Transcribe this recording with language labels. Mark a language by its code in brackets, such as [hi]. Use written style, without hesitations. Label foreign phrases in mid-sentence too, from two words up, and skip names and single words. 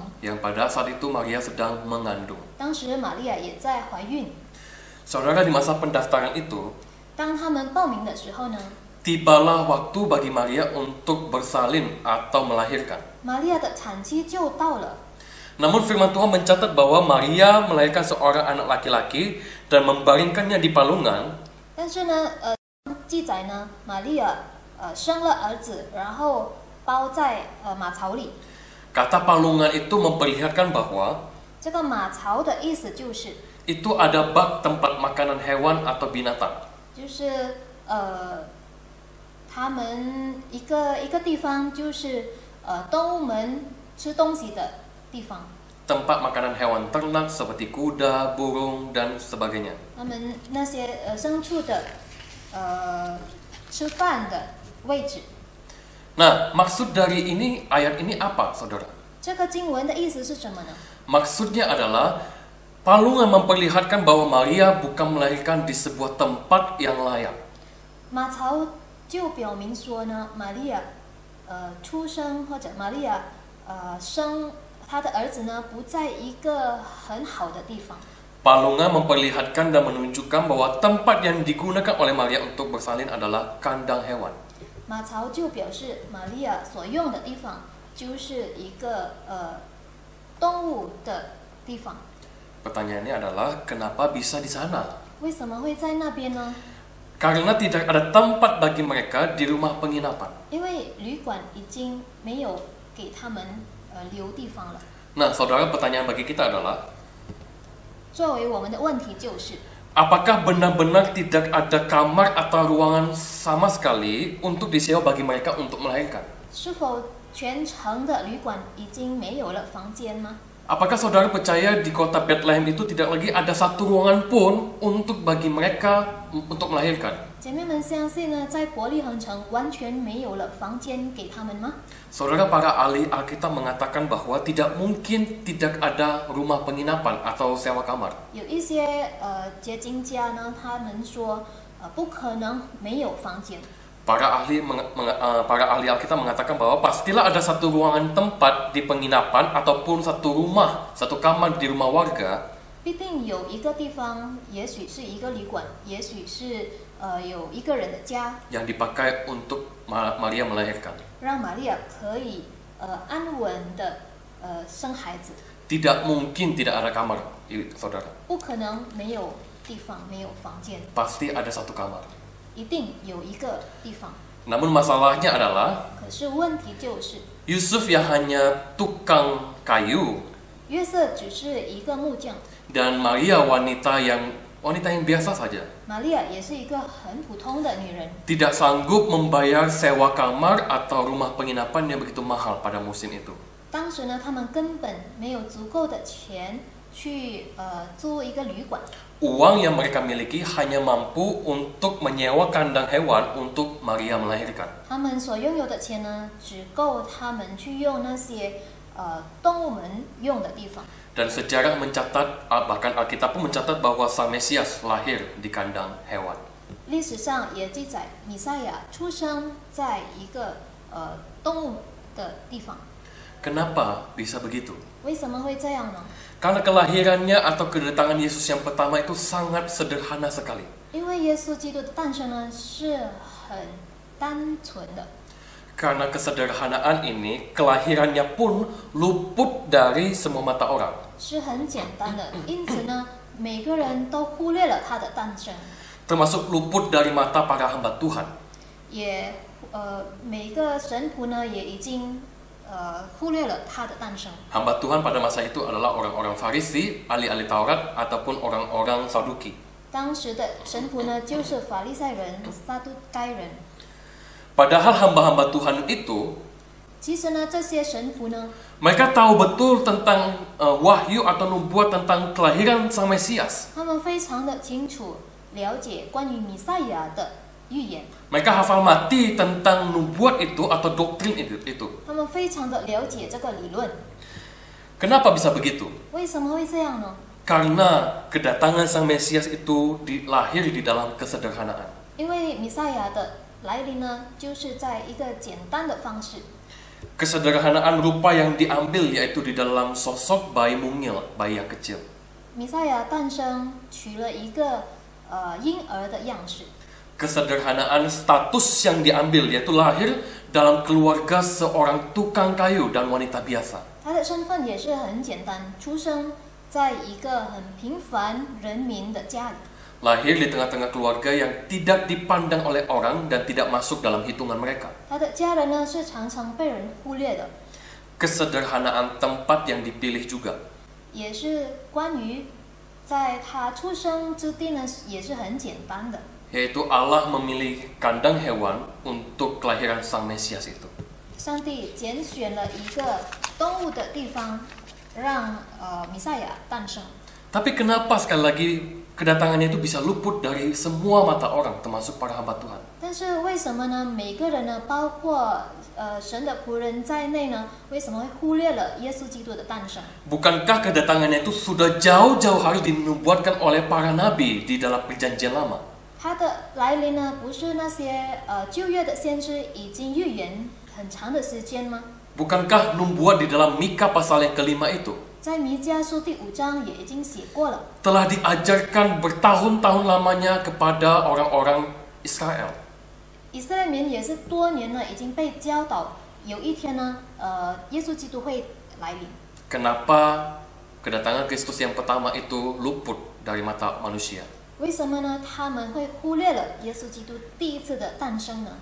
[id] yang pada saat itu Maria sedang mengandung. [zh] 当时玛利亚也在怀孕。 [id] Saudara, di masa pendaftaran itu [zh] 当他们报名的时候呢， [id] tibalah waktu bagi Maria untuk bersalin atau melahirkan. [zh] 玛利亚的产期就到了。 [id] Namun firman Tuhan mencatat bahwa Maria melahirkan seorang anak laki-laki dan membaringkannya di palungan. [zh] 但是呢，记载呢，玛利亚生了儿子，然后包在马槽里。 [id] Kata palungan itu memperlihatkan bahwa [zh] 这个马槽的意思就是， [id] itu ada bak tempat makanan hewan atau binatang. [zh] 就是他们一个地方，就是动物们吃东西的地方。 [id] Tempat makanan hewan ternak seperti kuda, burung, dan sebagainya. [zh] 他们那些牲畜的吃饭的位置。 [id] Nah, maksud dari ayat ini apa, saudara? [zh] 这个经文的意思是什么呢？ [id] Maksudnya adalah palungan memperlihatkan bahwa Maria bukan melahirkan di sebuah tempat yang layak. [zh] 马槽就表明说呢，玛利亚出生或者玛利亚生她的儿子呢，不在一个很好的地方。 [id] Palungan memperlihatkan dan menunjukkan bahwa tempat yang digunakan oleh Maria untuk bersalin adalah kandang hewan. [zh] 马槽就表示玛利亚所用的地方就是一个动物的地方。 [id] Pertanyaannya adalah kenapa bisa di sana? [zh] 为什么会在那边呢？ [id] Karena tidak ada tempat bagi mereka di rumah penginapan. [zh] 因为旅馆已经没有给他们留地方了。 [id] Nah, saudara, pertanyaan bagi kita adalah [zh] 作为我们的问题就是， [id] apakah benar-benar tidak ada kamar atau ruangan sama sekali untuk disewa bagi mereka untuk melahirkan? [zh] 是否全城的旅馆已经没有了房间吗？ [id] Apakah saudara percaya di kota Bethlehem itu tidak lagi ada satu ruangan pun untuk bagi mereka untuk melahirkan? [zh] 姐妹们相信呢，在伯利恒城完全没有了房间给他们吗？ [id] Saudara, para ahli Alkitab mengatakan bahwa tidak mungkin tidak ada rumah penginapan atau sewa kamar. [zh] 有一些结经家呢，他们说不可能没有房间。 [id] Para ahli Alkitab mengatakan bahwa pastilah ada satu ruangan tempat di penginapan ataupun satu rumah, satu kamar di rumah warga [zh] 必定有一个地方，也许是一个旅馆，也许是有一个人的家， [id] yang dipakai untuk Maria melahirkan. [zh] 让玛利亚可以安稳的生孩子。 [id] Tidak mungkin tidak ada kamar, saudara. [zh] 不可能没有地方，没有房间， [id] Pasti ada satu kamar. [zh] 一定有一个地方。 [id] Namun masalahnya adalah [zh] 可是问题就是， [id] Yusuf yang hanya tukang kayu [zh] 约瑟只是一个木匠， [id] dan Maria wanita yang biasa saja. [zh] 玛利亚也是一个很普通的女人， [id] Tidak sanggup membayar sewa kamar atau rumah penginapan yang begitu mahal pada musim itu. [zh] 当时呢，他们根本没有足够的钱去租一个旅馆。 [id] Uang yang mereka miliki hanya mampu untuk menyewa kandang hewan untuk Maria melahirkan. [zh] 他们所拥有的钱呢，只够他们去用那些动物们用的地方。 [id] Dan sejarah mencatat, bahkan Alkitab pun mencatat bahwa Sang Mesias lahir di kandang hewan. [zh] 历史上也记载，弥赛亚出生在一个动物的地方。 [id] Kenapa bisa begitu? [zh] 为什么会这样呢？ [id] Karena kelahirannya atau kedatangan Yesus yang pertama itu sangat sederhana sekali. [zh] 因为耶稣基督的诞生呢是很单纯的。 [id] Karena kesederhanaan ini, kelahirannya pun luput dari semua mata orang. [zh] 是很简单的，因此呢，每个人都忽略了他的诞生， [id] Termasuk luput dari mata para hamba Tuhan. [zh] 也每个神仆呢也已经忽略了他的诞生。 [id] Hamba Tuhan pada masa itu adalah orang-orang Farisi, ahli-ahli Taurat, ataupun orang-orang Saduki. [zh] 当时的神仆呢，就是法利赛人、撒都该人。 [id] Padahal hamba-hamba Tuhan itu [zh] 其实呢，这些神仆呢， [id] mereka tahu betul tentang wahyu atau nubuat tentang kelahiran Sang Mesias. [zh] 他们非常的清楚了解关于弥赛亚的预言， [id] Mereka hafal mati tentang nubuat itu atau doktrin itu. [zh] 他们非常的了解这个理论。 [id] Kenapa bisa begitu? [zh] 为什么会这样呢？ [id] Karena kedatangan Sang Mesias itu lahir di dalam kesederhanaan. [zh] 因为弥赛亚的来临呢，就是在一个简单的方式。 [id] Kesederhanaan rupa yang diambil yaitu di dalam sosok bayi mungil, bayi yang kecil. [zh] 弥赛亚诞生取了一个婴儿的样式。 [id] Kesederhanaan status yang diambil yaitu lahir dalam keluarga seorang tukang kayu dan wanita biasa. [zh] 他的身份也是很简单，出生在一个很平凡人民的家里。 [id] Lahir di tengah-tengah keluarga yang tidak dipandang oleh orang dan tidak masuk dalam hitungan mereka. [zh] 他的家人呢是常常被人忽略的， [id] Kesederhanaan tempat yang dipilih juga. [zh] 也是关于在他出生之地呢也是很简单的。 [id] Yaitu Allah memilih kandang hewan untuk kelahiran Sang Mesias itu. [zh] 上帝拣选了一个动物的地方，让弥赛亚诞生。 [id] Tapi kenapa sekali lagi kedatangannya itu bisa luput dari semua mata orang, termasuk para hamba Tuhan? [zh] 但是为什么呢？每个人呢，包括神的仆人在内呢，为什么会忽略了耶稣基督的诞生？ [id] Bukankah kedatangannya itu sudah jauh-jauh hari dinubuatkan oleh para nabi di dalam perjanjian lama? [zh] 他的来临呢，不是那些旧约的先知已经预言很长的时间吗？ [id] Bukankah nubuat di dalam Mika pasal yang kelima itu [zh] 在弥迦书第5章也已经写过了， [id] telah diajarkan bertahun-tahun lamanya kepada orang-orang Israel? [zh] 以色列民也是多年了已经被教导，有一天呢，耶稣基督会来临。 [id] Kenapa kedatangan Kristus yang pertama itu luput dari mata manusia? [zh] 为什么呢？他们会忽略了耶稣基督第一次的诞生呢？